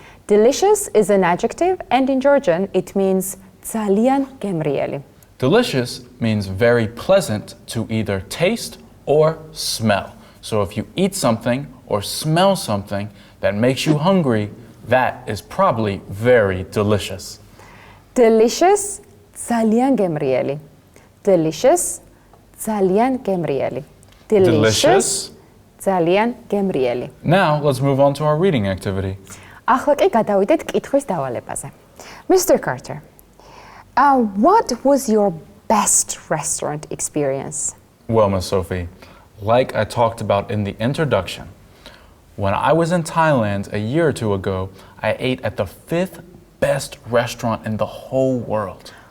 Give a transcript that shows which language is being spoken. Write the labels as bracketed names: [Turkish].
[English] Delicious is an adjective and in Georgian it means [Georgian] ძალიან გემრიელი. [English] Delicious means very pleasant to either taste or smell. So if you eat something or smell something that makes you hungry, that is probably very delicious. [Georgian] Delicious, ძალიან გემრიელი. Delicious, ძალიან გემრიელი. Delicious, ძალიან გემრიელი. [English] Now let's move on to our reading activity. [Georgian] ახლა კი გადავიდეთ კითხვის დავალებაზე. Mr. Carter, [English] What was your best restaurant experience? Well, Miss Sophie, like I talked about in the introduction, when I was in Thailand a year or two ago, I ate at the 5th best restaurant in the whole world.